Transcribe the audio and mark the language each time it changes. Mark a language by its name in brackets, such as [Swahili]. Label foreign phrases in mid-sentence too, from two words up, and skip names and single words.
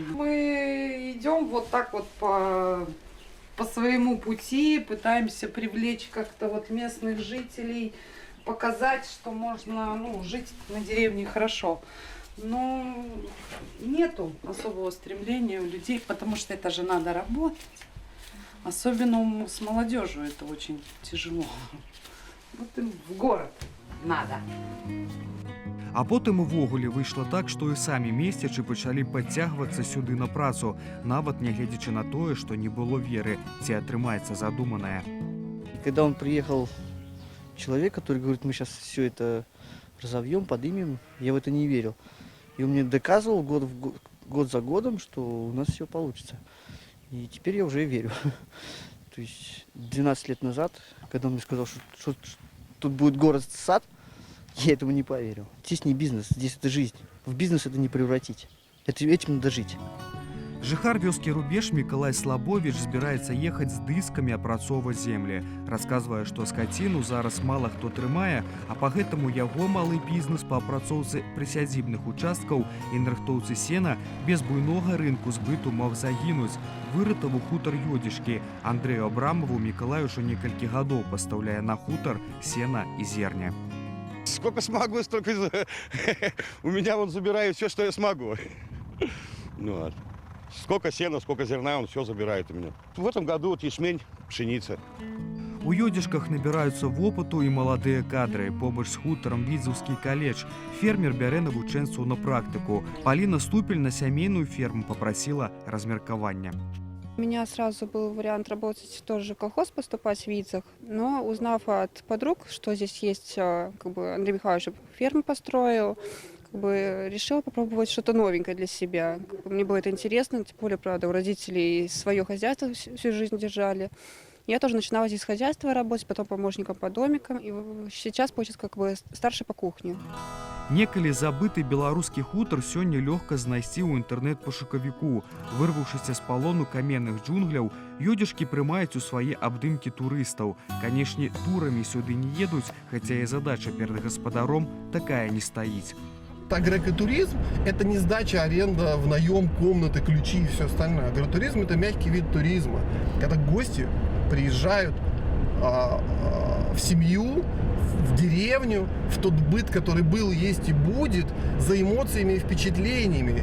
[Russian] Мы идем вот так вот по по своему пути, пытаемся привлечь как-то вот местных жителей, показать, что можно, ну, жить на деревне хорошо. Но нету особого стремления у людей, потому что это же надо работать. Особенно с молодежью это очень тяжело. Вот им в город надо. [Belarusian] А потым увогуле выйшла так, што і самі месцічы пачалі падцягвацца сюды на працу, нават нягледзячы на тое, што не было веры, ці атрымаецца задуманае. [Russian] И когда он приехал, человек, который говорит, мы сейчас все это разовьем, подымем, я в это не верил. И он мне доказывал год за годом, что у нас все получится. И теперь я уже верю. То есть 12 лет назад, когда он мне сказал, что тут будет город-сад, я этому не поверил. Здесь не бизнес, здесь это жизнь. В бизнес это не превратить. Этим надо жить. [Belarusian] Жыхар вёскі Рубеж Мікалай Слабовіч збіраецца ехаць з дыскамі апрацоўваць землі. Расказвае, што скаціну зараз мала хто трымае, а па гэтаму яго малы бізнес па апрацоўцы прысядзібных участкаў і нарыхтоўцы сена без буйнога рынку збыту мог загінуць. Выратаву хутар Ёдзішкі Андрэю Абрамову Мікалай ужо некалькі гадоў пастаўляе на хутар сена і зерня. [Russian] Сколько смогу, столько у меня он забирает все, что я смогу. Ну, вот. Сколько сена, сколько зерна, он все забирает у меня. В этом году вот ячмень, пшеница. [Belarusian] У Ёдзішках набіраюцца вопыту і маладыя кадры. Побач з хутарам Відзеўскі каледж. Фермер бярэ навучэнцаў на практыку. Паліна Ступель на сямейную ферму попросила размеркования. [Russian] У меня сразу был вариант работать тоже в колхоз, поступать в Видзах, но узнав от подруг, что здесь есть, как бы Андрей Михайлович ферму построил, как бы решила попробовать что-то новенькое для себя. Как бы мне было это интересно, тем более, правда, у родителей свое хозяйство всю жизнь держали. Я тоже начинала здесь с хозяйства работать, потом помощником по домикам, и сейчас, получается, как бы старший по кухне. [Belarusian] Некалі забыты беларускі хутар сёння лёгка знайсці ў інтэрнэт-пошукавіку. Вырваўшыся з палону каменных джунгляў, ёдзішкі прымаюць у свае абдымкі турыстаў. Канешне, турамі сюды не едуць, хаця і задача перад гаспадаром такая не стаіць. [Russian] Агротуризм – это не сдача, аренда, в наем комнаты, ключи и все остальное. Агротуризм – это мягкий вид туризма, когда гости приезжают в семью, в деревню, в тот быт, который был, есть и будет, за эмоциями и впечатлениями.